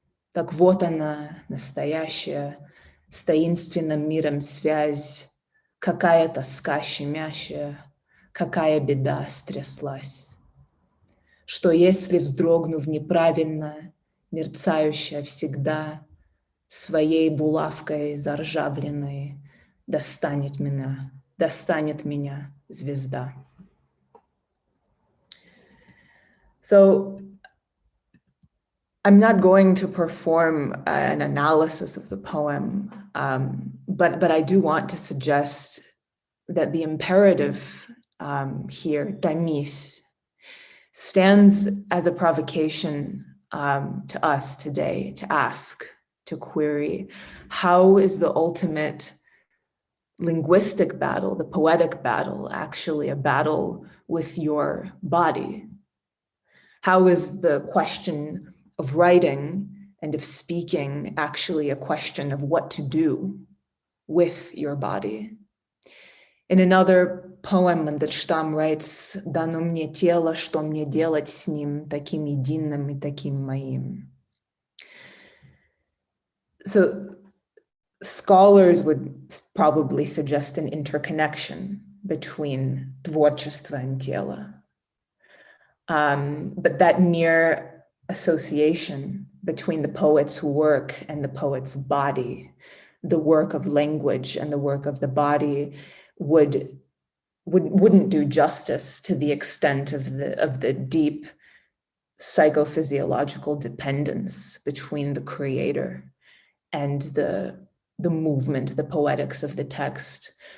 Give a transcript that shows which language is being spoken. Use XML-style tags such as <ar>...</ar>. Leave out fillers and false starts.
<ru>Так вот она, настоящая, с таинственным миром связь, какая тоска щемящая, какая беда стряслась. Что если, вздрогнув неправильно, мерцающая всегда, своей булавкой заржавленной достанет меня звезда.</ru> <en>So I'm not going to perform an analysis of the poem, but I do want to suggest that the imperative here, tamis, stands as a provocation to us today to ask, to query, how is the ultimate linguistic battle, the poetic battle, actually a battle with your body? How is the question of writing and of speaking actually a question of what to do with your body? In another poem, Мандельштам writes,</en> <ru>«Дано мне тело, что мне делать с ним, таким единым и таким моим».</ru> <en>So scholars would probably suggest an interconnection between творчество and тело. But that mere association between the poet's work and the poet's body, the work of language and the work of the body, wouldn't do justice to the extent of the deep psychophysiological dependence between the creator and the movement, the poetics of the text.</en>